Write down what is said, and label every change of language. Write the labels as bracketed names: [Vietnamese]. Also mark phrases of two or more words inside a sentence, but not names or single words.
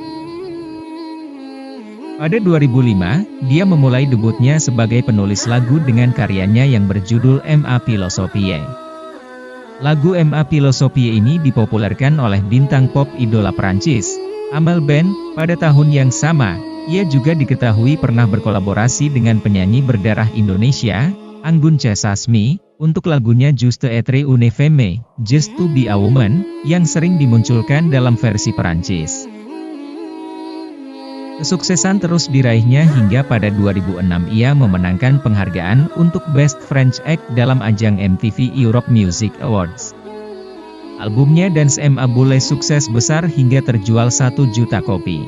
[Indonesian] Pada 2005, dia memulai debutnya sebagai penulis lagu dengan karyanya yang berjudul Ma Philosophie. Lagu Ma Philosophie ini dipopulerkan oleh bintang pop idola Perancis, Amel Ben. Pada tahun yang sama, ia juga diketahui pernah berkolaborasi dengan penyanyi berdarah Indonesia, Anggun C. Sasmi, untuk lagunya Juste être une femme, [English] Just to be a woman, [Indonesian] yang sering dimunculkan dalam versi Perancis. Kesuksesan terus diraihnya hingga pada 2006 ia memenangkan penghargaan untuk Best French Act dalam ajang MTV Europe Music Awards. Albumnya Dance Ma Boule sukses besar hingga terjual 1 juta kopi.